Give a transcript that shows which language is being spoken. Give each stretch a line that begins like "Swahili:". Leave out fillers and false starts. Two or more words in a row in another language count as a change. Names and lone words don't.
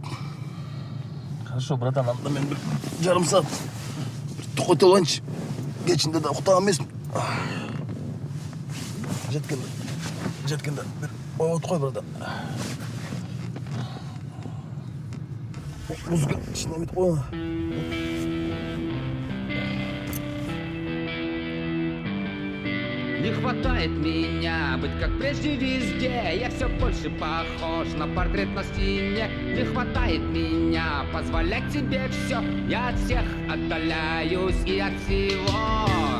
Russian: Хорошо, братан,
Kyrgyz: анда мен бир жарым саат токойто алайынчы. Кечинде да уктаган эмесмин. Жеткенде бир от кой, братан. Музыка ичине эмет кой.
Russian: Не хватает меня быть как прежде везде. Я все больше похож на портрет на стене. Не хватает меня позволять тебе все. Я от всех отдаляюсь и от всего.